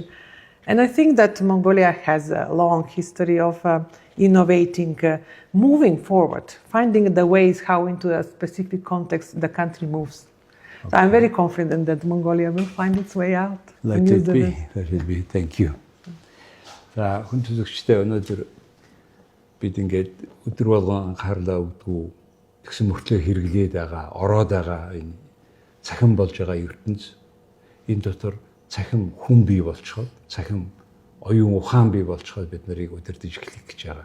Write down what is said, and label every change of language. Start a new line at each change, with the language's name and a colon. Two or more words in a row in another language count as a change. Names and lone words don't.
English: And I think that Mongolia has a long history of innovating, moving forward, finding the ways how into a specific context the country moves. Okay. So I'm very confident that Mongolia will find its way out. Let it be. Thank you.
Mongolian: За хүн төлөөлөгчтэй өнөөдөр бид ингээд өдөр болгон анхаарлаа өгдөг тэгсэн мөртлөө хэрэглээд байгаа, ороод байгаа энэ цахим болж байгаа ертөнц энэ дотор цахим хүн бий болчиход, цахим оюун ухаан бий болчиход бид нарыг удирдах эхлэх гэж байгаа.